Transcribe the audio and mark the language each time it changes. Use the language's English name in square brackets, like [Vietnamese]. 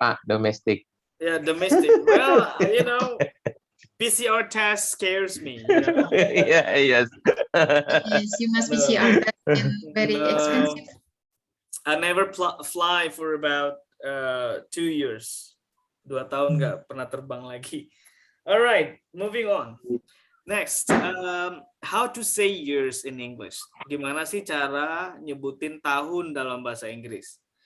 [English] Pak. Domestic. Yeah, domestic. Well, you know, PCR test scares me. You know? Yeah, yes. Yes, you must PCR test and very expensive. I never fly for about 2 years. [Indonesian] 2 tahun nggak pernah terbang lagi. [English] Alright, moving on. Next, how to say years in English? [Indonesian] Gimana sih cara nyebutin tahun dalam bahasa Inggris?